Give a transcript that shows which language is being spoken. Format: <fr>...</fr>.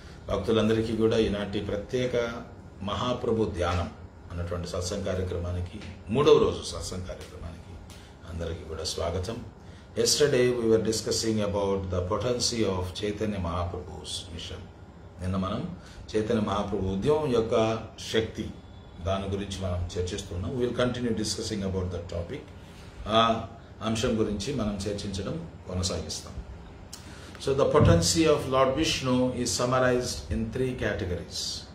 <te>భక్తులందరికీ కూడా ఈనాటి ప్రత్యేక మహాప్రభు ధ్యానం అన్నటువంటి సత్సంగ కార్యక్రమానికి 3వ రోజు సత్సంగ కార్యక్రమానికి అందరికీ కూడా స్వాగతం.</te> <en>Yesterday we were discussing about the potency of Chaitanya Mahaprabhu's mission.</en> <te>నిన్న మనం చైతన్య మహాప్రభు ఉద్యమం యొక్క శక్తి దాని గురించి మనం చర్చిస్తున్నాం.</te> <en>Will continue discussing about that topic.</en> <te>ఆ అంశం గురించి మనం చర్చించడం కొనసాగిస్తాం.</te> <en>So the potency of Lord Vishnu is summarized in 3 categories.</en>